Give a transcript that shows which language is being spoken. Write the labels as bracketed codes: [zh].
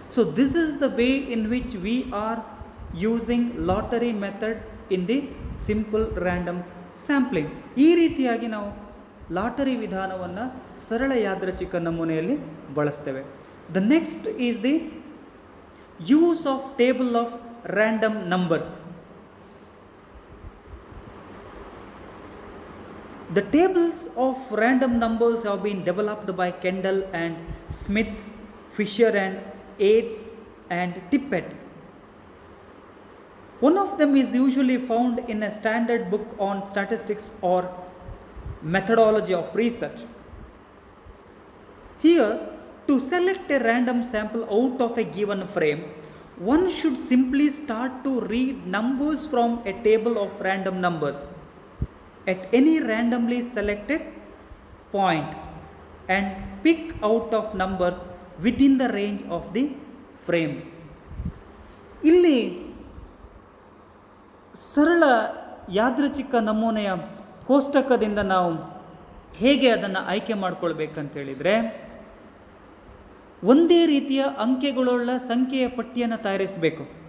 [en] So this is the way in which we are using lottery method in the simple random sampling. [kn] ಈ ರೀತಿಯಾಗಿ ನಾವು lottery ವಿಧಾನವನ್ನು ಸರಳ ಯಾದೃಚ್ಛಿಕ ನಮೂನೆಯಲ್ಲಿ ಬಳಸ್ತೇವೆ. [en] The next is the use of table of random numbers. The tables of random numbers have been developed by Kendall and Smith, Fisher and Yates and Tippett. One of them is usually found in a standard book on statistics or methodology of research. Here, to select a random sample out of a given frame, one should simply start to read numbers from a table of random numbers at any randomly selected point and pick out of numbers within the range of the frame. [kn] ಇಲ್ಲಿ ಸರಳ ಯಾದೃಚ್ಛಿಕ ನಮೂನೆಯ ಕೋಷ್ಟಕದಿಂದ ನಾವು ಹೇಗೆ ಅದನ್ನು ಆಯ್ಕೆ ಮಾಡಿಕೊಳ್ಬೇಕಂತೇಳಿದರೆ, ಒಂದೇ ರೀತಿಯ ಅಂಕೆಗಳುಳ್ಳ ಸಂಖ್ಯೆಯ ಪಟ್ಟಿಯನ್ನು ತಯಾರಿಸಬೇಕು.